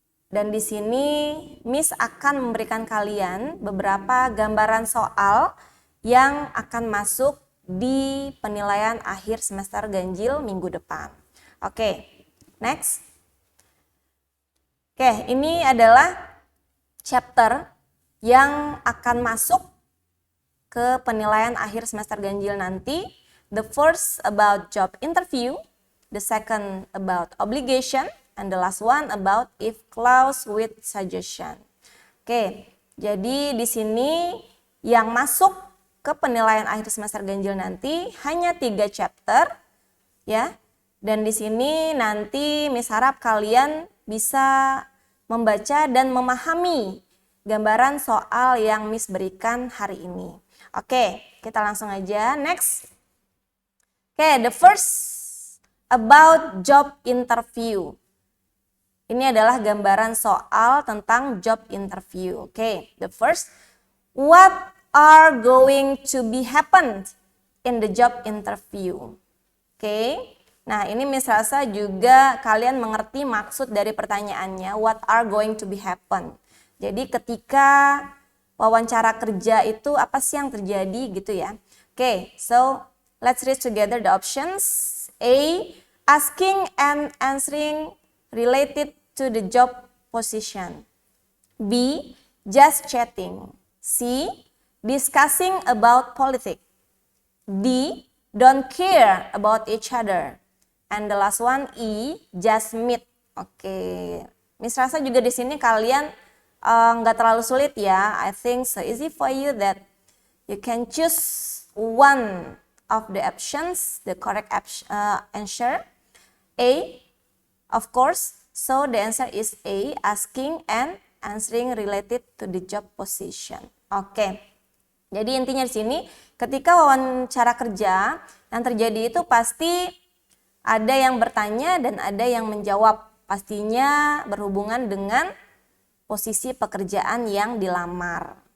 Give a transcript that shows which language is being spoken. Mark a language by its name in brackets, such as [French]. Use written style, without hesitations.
[Indonesian] Dan di sini Miss akan memberikan kalian beberapa gambaran soal yang akan masuk di penilaian akhir semester ganjil minggu depan. Oke, next. Oke, ini adalah chapter yang akan masuk ke penilaian akhir semester ganjil nanti. [English] The first about job interview, the second about obligation, and the last one about if clause with suggestion. [Indonesian] Oke, jadi di sini yang masuk ke penilaian akhir semester ganjil nanti hanya 3 chapter ya. Dan di sini nanti Miss harap kalian bisa membaca dan memahami gambaran soal yang Miss berikan hari ini. Oke, kita langsung aja next. [English] Oke, the first about job interview. [Indonesian] Ini adalah gambaran soal tentang job interview. [English] Oke, the first, what are going to be happened in the job interview? [Indonesian] Oke, nah ini Miss rasa juga kalian mengerti maksud dari pertanyaannya, [English] what are going to be happen. [Indonesian] Jadi ketika wawancara kerja itu apa sih yang terjadi gitu ya. [English] Oke, so let's read together the options. A, asking and answering related to the job position. B, just chatting. C, discussing about politics. D, don't care about each other. And the last one, E, just meet. [Indonesian] Oke, Miss rasa juga di sini kalian nggak terlalu sulit ya. [English] I think so easy for you that you can choose one of the options, the correct answer. A, of course. So the answer is A, asking and answering related to the job position. Oke. [Indonesian] Jadi intinya di sini ketika wawancara kerja yang terjadi itu pasti ada yang bertanya dan ada yang menjawab. Pastinya berhubungan dengan posisi pekerjaan yang dilamar.